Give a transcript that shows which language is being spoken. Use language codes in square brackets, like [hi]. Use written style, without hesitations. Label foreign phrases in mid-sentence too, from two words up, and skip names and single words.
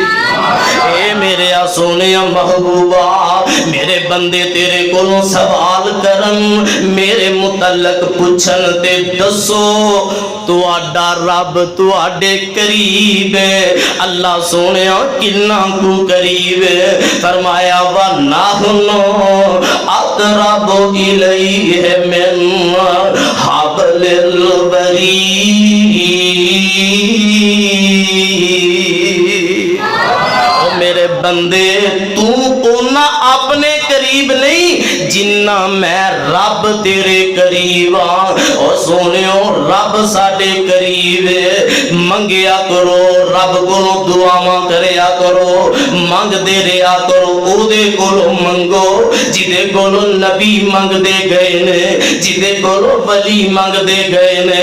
[pa] اے میرے سوہنے محبوبا، میرے بندے تیرے کولوں سوال کرن، میرے متعلق پچھن تے دسو تہاڈا رب تہاڈے قریب ہے. اللہ سوہنے کنا کو قریب ہے. [ar] फरमाया وَنَحْنُ أَقْرَبُ إِلَيْهِ مِنْ حَبْلِ الْوَرِيدِ. [pa] میرے بندے تو اونا اپنے قریب نہیں جنا میں رب تیرے قریب ہاں. اور سونیو رب ساڈے قریب ہے. منگیا کرو رب کولوں دعاواں کریا کرو، منگدے رہا کرو اودے کولوں منگو جدے کولوں نبی منگدے گئے نے، جدے کولوں ولی منگدے گئے نے.